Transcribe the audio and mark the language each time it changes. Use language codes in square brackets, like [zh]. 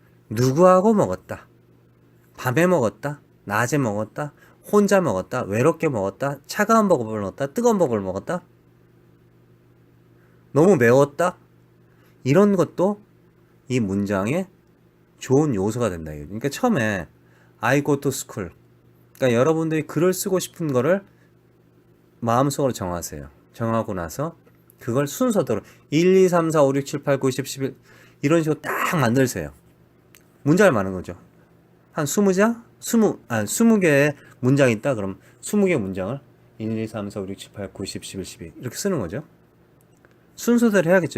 [ko] 누구하고 먹었다. 밤에 먹었다. 낮에 먹었다. 혼자 먹었다. 외롭게 먹었다. 차가운 밥을 먹었다. 뜨거운 밥을 먹었다. 너무 매웠다. 이런 것도 이 문장의 좋은 요소가 된다. [en] 그러니까 처음에 I go to school. [ko] 그러니까 여러분들이 글을 쓰고 싶은 거를 마음속으로 정하세요. 정하고 나서 그걸 순서대로 1, 2, 3, 4, 5, 6, 7, 8, 9, 10, 11 이런 식으로 딱 만들세요. 문장을 많은 거죠. 한 20장? 20개의 문장이 있다. 그럼 20개의 문장을 1, 2, 3, 4, 5, 6, 7, 8, 9, 10, 11, 12 이렇게 쓰는 거죠. 순서대로 해야겠죠.